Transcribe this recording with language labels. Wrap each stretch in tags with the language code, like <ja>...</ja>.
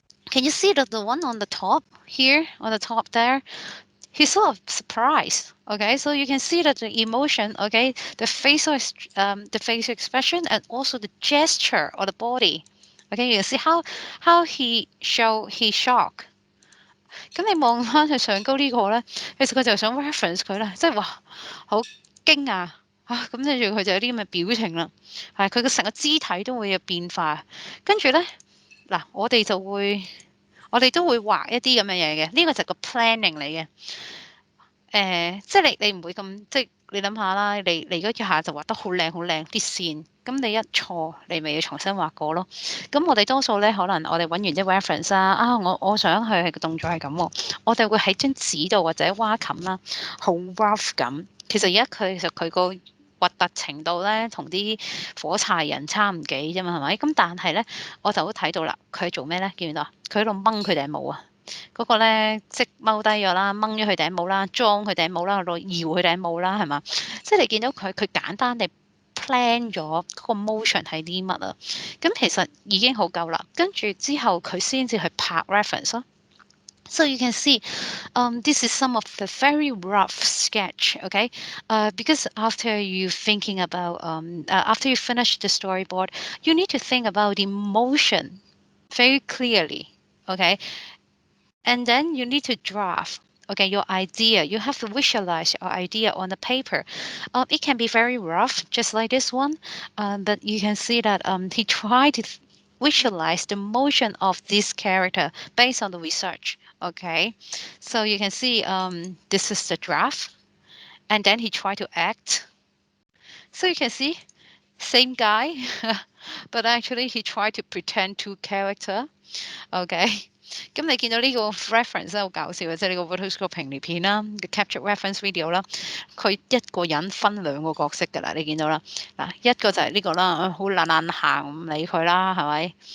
<en>Can you see the one on the top here, on the top there? He's sort of surprised. Okay, so you can see that the emotion, okay, the facial expression and also the gesture of the body. Okay, you can see how he show his shock.</en> <yue>咁你望翻佢上高呢個咧，其實佢就想 reference 佢啦，即係話好驚咁跟住佢就有啲咁嘅表情啦，係佢嘅成個肢體都會有變化。跟住咧嗱，我哋都會畫一啲咁嘅嘢嘅，呢個就係個 planning 嚟嘅。即係你唔會咁，即係你諗下啦，你嗰一下就畫得好靚好靚啲線，咁你一錯，你咪要重新畫過咯。咁我哋多數咧，可能我哋揾完啲 reference 我想佢係個動作係咁喎，我哋會喺張紙度或者蛙琴啦，好 rough 咁。其實而家其實佢個核突程度咧，同啲火柴人差唔幾啫嘛，係咪？咁但係咧，我就都睇到啦，佢做咩咧？見唔見到啊？佢喺度掹佢頂帽啊！嗰個咧，即踎低咗啦，掹咗佢頂帽啦，裝佢頂帽啦，搖佢頂帽啦，係嘛？即係你見到佢簡單地 plan 咗嗰個 motion 係啲乜啊？咁其實已經好夠啦。跟住之後佢先至去拍 reference 咯。</yue> <en>So you can see, this is some of the very rough sketch, okay? Because after you thinking about, after you finish the storyboard, you need to think about the motion very clearly, okay? And then you need to draft, okay, your idea. You have to visualize your idea on the paper. It can be very rough, just like this one, but you can see that he tried to visualize the motion of this character based on the research. Okay, so you can see this is the draft, and then he tried to act. So you can see same guy, but actually he tried to pretend two character.</en> <yue>OK，咁你見到呢個 reference 真係好搞笑嘅，即係呢個 rotoscoping 片片啦，嘅 capture reference video 啦，佢一個人分兩個角色㗎啦，你見到啦，嗱一個就係呢個啦，好懶懶行唔理佢啦，係咪？</yue>